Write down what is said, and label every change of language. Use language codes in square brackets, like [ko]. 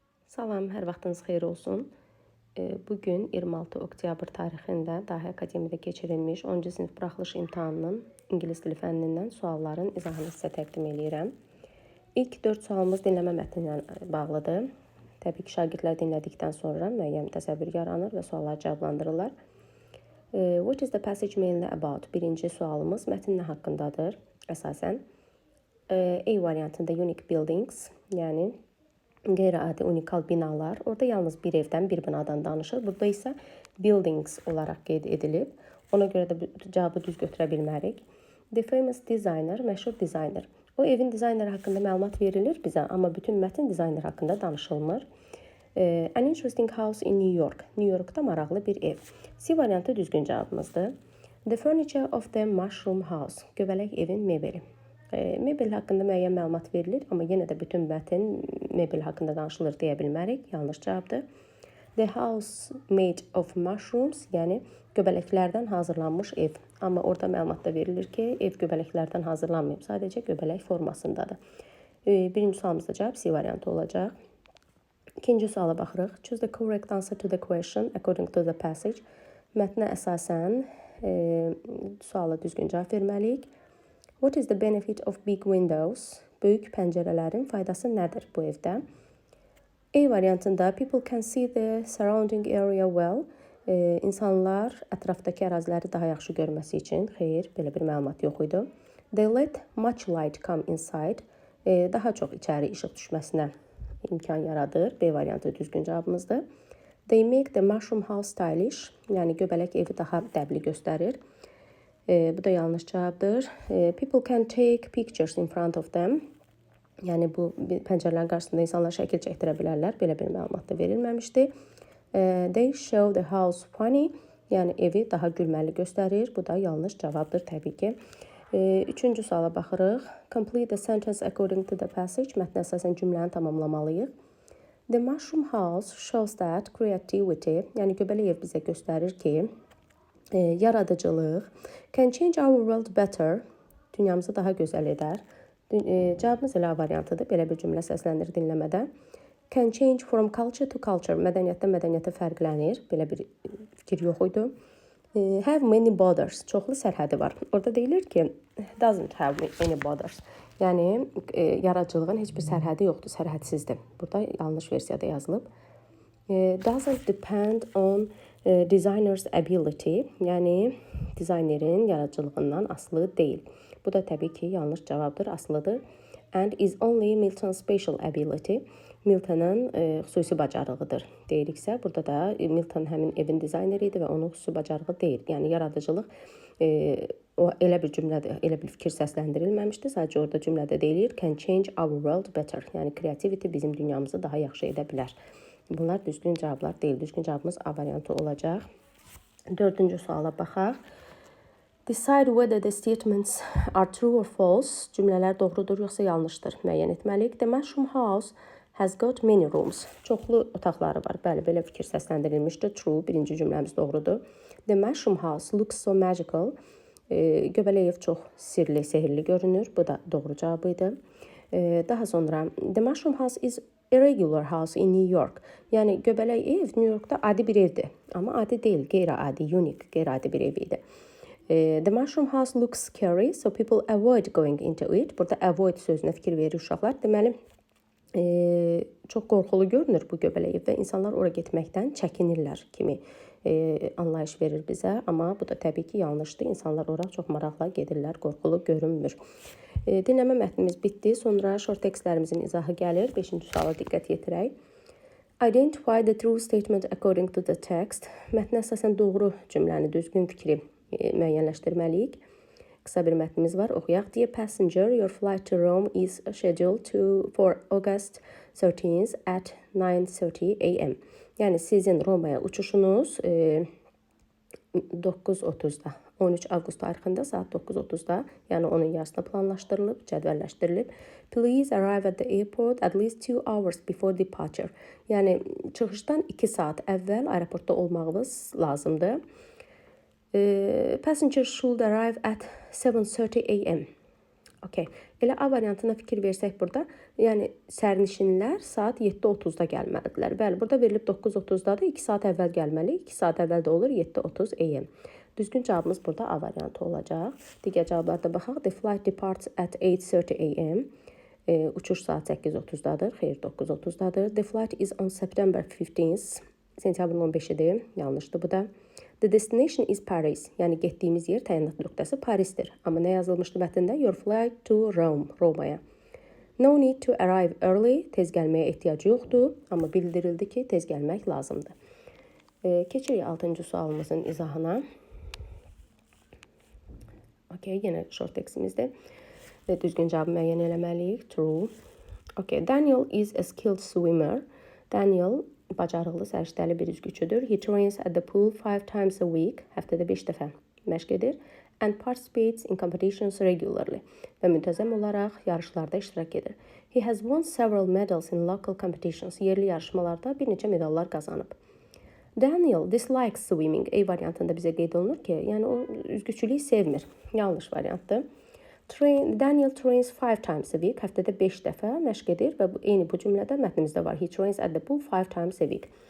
[az] Salam, hər vaxtınız xeyir olsun. Bugün 26 oktyabr tarixində Dahi Akademiyada keçirilmiş 10-cu sinif buraxılış imtahanının ingilis dili fənnindən sualların izahını sizə təqdim edirəm. İlk 4 sualımız dinləmə mətni ilə bağlıdır. Təbii ki, şagirdlər dinlədikdən sonra müəyyən təsəvvür yaranır və suallar cavablandırırlar. [en] What is the passage mainly about? [az] Birinci sualımız mətn nə haqqındadır əsasən. A variantında [en] unique buildings, [az] yəni qeyri-adi unikal binalar. Orada yalnız bir evdən, bir binadan danışır. Burada isə buildings olaraq qeyd edilib. Ona görə də cavabı düz götürə bilmərik. [en] The famous designer, [az] məşhur dizayner. O evin dizayneri haqqında məlumat verilir bizə, amma bütün mətn dizayner haqqında danışılmır. [en] An interesting house in New York. [az] New Yorkda maraqlı bir ev. C variantı düzgün cavabımızdır. [en] The furniture of the mushroom house. [az] Göbələk evin mebeli. Mebel haqqında müəyyən məlumat verilir, amma yenə də bütün mətn mebel haqqında danışılır deyə bilmərik. Yanlış cavabdır. [en] The house made of mushrooms, [az] yəni göbələklərdən hazırlanmış ev. Amma orada məlumatda verilir ki, ev göbələklərdən hazırlanmayıb, sadəcə göbələk formasındadır. Birinci sualımızda cavab C variantı olacaq. İkinci suala baxırıq. [en] Choose the correct answer to the question according to the passage. [az] Mətnə əsasən suala düzgün cavab verməliyik. [en] What is the benefit of big windows? [az] Böyük pəncərələrin faydası nədir bu evdə? A variantında [en] people can see the surrounding area well. [az] İnsanlar ətrafdakı əraziləri daha yaxşı görməsi üçün. Xeyr, belə bir məlumat yox idi. [en] They let much light come inside. [az] Daha çox içəri işıq düşməsinə imkan yaradır. B variantı düzgün cavabımızdır. [en] They make the mushroom house stylish. [az] Yəni göbələk evi daha dəbli göstərir. Bu da yanlış cavabdır. [en] People can take pictures in front of them. [az] Yəni bu pəncərələrin qarşısında insanlar şəkil çəkdirə bilərlər. Belə bir məlumat da verilməmişdi. [en] They show the house funny. [az] Yəni evi daha gülməli göstərir. Bu da yanlış cavabdır təbii ki. Üçüncü suala baxırıq. [en] Complete the sentence according to the passage. [az] Mətnə əsasən cümləni tamamlamalıyıq. [en] The mushroom house shows that creativity, [az] yəni göbələk ev bizə göstərir ki, yaradıcılıq [en] can change our world better, [az] dünyamızı daha gözəl edər. Cavabımız elə variantıdır. Belə bir cümlə səsləndir dinləmədə. [en] Can change from culture to culture, [az] mədəniyyətdən mədəniyyətə fərqlənir. Belə bir fikir yox idi. [en] Have many borders, [az] çoxlu sərhədi var. Orada deyilir ki, [en] doesn't have any borders. [az] Yəni yaradıcılığın heç bir sərhədi yoxdur, sərhədsizdir. Burada yanlış versiyada yazılıb. [en] Doesn't depend on designer's ability, [az] yəni dizaynerin yaradıcılığından asılı deyil. Bu da təbii ki, yanlış cavabdır, asılıdır. [en] And is only Milton's special ability, [az] Milton'ın xüsusi bacarığıdır deyiriksə, burada da Milton həmin evin dizayneri idi və onun xüsusi bacarığı deyil. Yəni yaradıcılıq o elə bir cümlədə, elə bir fikir səsləndirilməmişdi. Sadəcə orada cümlədə deyilir [en] can change our world better. [az] Yəni creativity bizim dünyamızı daha yaxşı edə bilər. Bunlar düzgün cavablar deyil. Düzgün cavabımız A variantı olacaq. Dördüncü suala baxaq. [en] Decide whether the statements are true or false. [az] Cümlələr doğrudur yoxsa yanlışdır müəyyən etməliyik. [en] The mushroom house has got many rooms. [az] Çoxlu otaqları var. Bəli, belə fikir səsləndirilmişdir. True, birinci cümləmiz doğrudur. [en] The mushroom house looks so magical. [az] Göbələk ev çox sirli, sehirli görünür. Bu da doğru cavabı idi. Daha sonra, [en] the mushroom house is a regular house in New York. [az] Yəni göbələk ev New Yorkda adi bir evdir. Amma adi deyil, qeyri-adi, unique, qeyri-adi bir ev idi. [en] The mushroom house looks scary, so people avoid going into it. [az] Burada avoid sözünə fikir verir uşaqlar. Deməli, çox qorxulu görünür bu göbələk ev və insanlar ora getməkdən çəkinirlər kimi anlayış verir bizə. Amma bu da təbii ki, yanlışdır. İnsanlar ora çox maraqla gedirlər, qorxulu görünmür. Dinləmə mətnimiz bitdi. Sonra short tekstlərimizin izahı gəlir. 5-ci suala diqqət yetirək. [en] Identify the true statement according to the text. [az] Mətnə əsasən doğru cümləni, düzgün fikri müəyyənləşdirməliyik. Qısa bir mətnimiz var. Oxuyaq. [en] Dear passenger, your flight to Rome is scheduled for August 13th at 9:30 a.m. [az] Yəni sizin Romaya uçuşunuz 9:30-da, 13 avqust tarixində saat 9:30-da, yəni onun yarısına planlaşdırılıb, cədvəlləşdirilib. [en] Please arrive at the airport at least 2 hours before departure. [az] Yəni çıxışdan 2 saat əvvəl aeroportda olmağınız lazımdır. [en] Passengers should arrive at 7:30 a.m. Okay. [az] Elə A variantına fikir versək burada, yəni sərnişinlər saat 7:30-da gəlməlidirlər. Bəli, burada verilib 9:30-dadır. 2 saat əvvəl gəlməli. 2 saat əvvəl də olur 7:30 AM. Düzgün cavabımız burada A variantı olacaq. Digər cavablarda baxaq. [en] The flight departs at 8:30 AM. [az] Uçuş saat 8:30-dadır. Xeyr, 9:30-dadır. [en] The flight is on September 15th. [az] Sentyabrın 15-idir. Yanlışdır bu da. [en] The destination is Paris. [az] Yəni getdiyimiz yer təyinat nöqtəsi Parisdir. Amma nə yazılmışdı mətndə? [en] Your flight to Rome, Romaya. No need to arrive early. [az] Tez gəlməyə ehtiyac yoxdur, amma bildirildi ki, tez gəlmək lazımdır. Keçirik 6-cı sualımızın izahına. Okay, yenə short textimizdir. Düzgün cavabı müəyyən eləməliyik. [en] True. Okay, Daniel is a skilled swimmer. [az] Daniel bacarıqlı, səriştəli bir üzgüçüdür. [en] He trains at the pool 5 times a week. [az] Həftədə 5 dəfə məşq edir. [en] And participates in competitions regularly. [az] Və müntəzəm olaraq yarışlarda iştirak edir. [en] He has won several medals in local competitions. [az] Yerli yarışmalarda bir neçə medallar qazanıb. [en] Daniel dislikes swimming. [az] A variantında bizə qeyd olunur ki, yəni o üzgüçülüyü sevmir. Yanlış variantdır. [en] Daniel trains 5 times a week. [az] Həftədə 5 dəfə məşq edir və eyni bu cümlədə mətnimizdə var. [en] He trains at the pool 5 times a week.